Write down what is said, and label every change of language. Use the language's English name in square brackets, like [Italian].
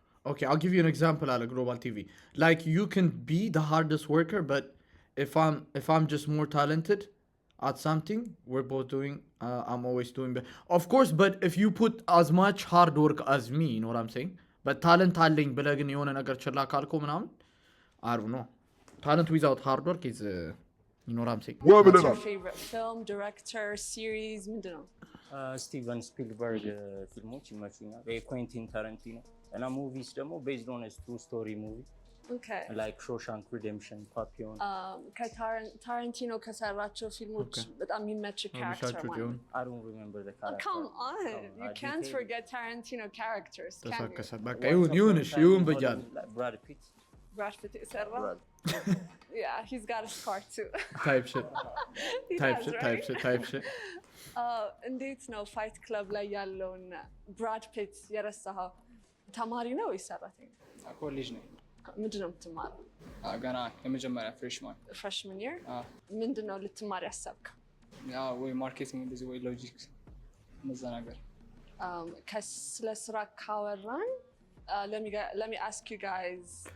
[English] Okay, I'll give you an example at Global TV. Like you can be the hardest worker, but if I'm just more talented at something, we're both doing. I'm always doing better. Of course, but if you put as much hard work as me, you know what I'm saying? [Amharic] But talent አለኝ ብለህ ግን የሆነ ነገር ችላ ካልከው ምናምን [English] I don't know. Talent without hard work is you know what I'm saying? What's your favorite film, director, series? [Amharic] ምንድነው? ስቲቨን ስፒልበርግ ፊልሞች ይመቹኛል። የኩዌንቲን ታረንቲኖ እና ሙቪስ ደግሞ ቤዝድ ኦን ትሩ ስቶሪ ሙቪ [English] Okay. ላይክ ሾሻንክ ሪዴምፕሽን፣ ፓፒዮን። [Amharic] ከታረንቲኖ ከሰራቸው ፊልሞች በጣም የሚመች ካራክተር ማለት ነው? [English] I don't remember the character. Come on, you can't forget Tarantino characters, can you? [Amharic] ተሳከሰ በቃ ይሁን ብያለሁ። ብራድ ፒት Brad Pitt የሰራው? [English] Yeah, he's got a scar too. Type shit. He Type does, shit, right? type shit, type shit. [Amharic] እንዴት ነው ፋይት ክለብ ላይ ያለውን ብራድ ፒት የረሳኸው? ተማሪ ነው ወይስ ሰራተኛ? ኮሌጅ ነኝ። ምንድን ነው የምትማረው? ገና የመጀመሪያ ፍሬሽማን። ፍሬሽማን ይር? ምንድን ነው ልትማር ያሰብከው? ወይ ማርኬቲንግ እንደዚህ ወይ ሎጂክ እነዛ ነገር። ስለ ስራ ካወራን [English] let me ask you guys.